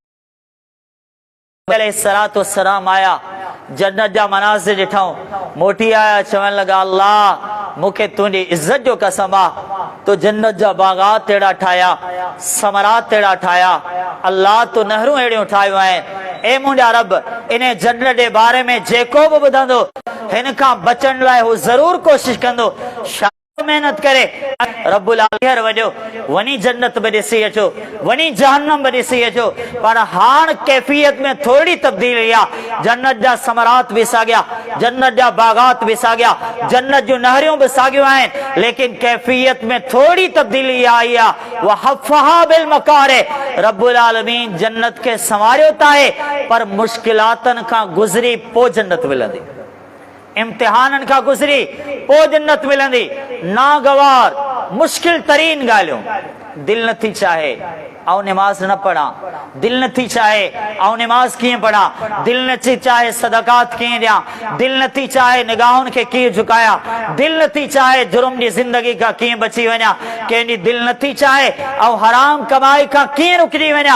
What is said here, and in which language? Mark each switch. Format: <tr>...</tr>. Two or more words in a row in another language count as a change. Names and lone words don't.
<ar>عليه الصلاة والسلام</ar> <sd>आया, जन्नत जा मनाज़िर ॾिठऊं, मोटी आया, चवण लगा अल्लाह मूंखे तुंहिंजी इज्जत जो कसम आ, तो जन्नत जा बागात अहिड़ा ठाहिया, समरात अहिड़ा ठाहिया, अल्लाह तो नहरूं अहिड़ियूं ठाहियूं आहिनि। ए मुंहिंजा रब इन जन्नत जे बारे में जेको बि ॿुधंदो हिन खां बचण लाइ हू ज़रूर कोशिश कंदो, मेहनत करे।</sd> <ar>رب العالمين</ar> <sd>वजो वनी जन्नत भी ॾिसी अचो, वनी जहन्नम भी ॾिसी अचो, पर हाण कैफियत में थोड़ी तब्दीली आ। जन्नत जा समरात भी साॻिया, जन्नत जा बागात भी साॻिया, जन्नत जूं नहरियूं भी साॻियूं आहिनि, लेकिन कैफियत में थोड़ी तब्दीली आई आ।</sd> <ar>وحفها بالمكاره, رب العالمين</ar> <sd>जन्नत के संवारियो त आहे, पर मुश्किलातन खां गुज़री पोइ जन्नत मिलंदी, इम्तिहानन का गुज़री पो जन्नत मिलंदी। नागवार मुश्किल तरीन ॻाल्हियूं, दिल नथी चाहे ऐं निमाज़ न पढ़ा, दिल नथी चाहे ऐं निमाज़ कीअं पढ़ा, दिल नथी चाहे सदकात कीअं ॾियां, दिल नथी चाहे निगाहुनि खे कीअं झुकाया, दिल नथी चाहे जुर्म जी ज़िंदगी खां कीअं बची वञा, कंहिंजी दिल नथी चाहे ऐं हराम कमाई खां कीअं रुकिजी वञा।</sd>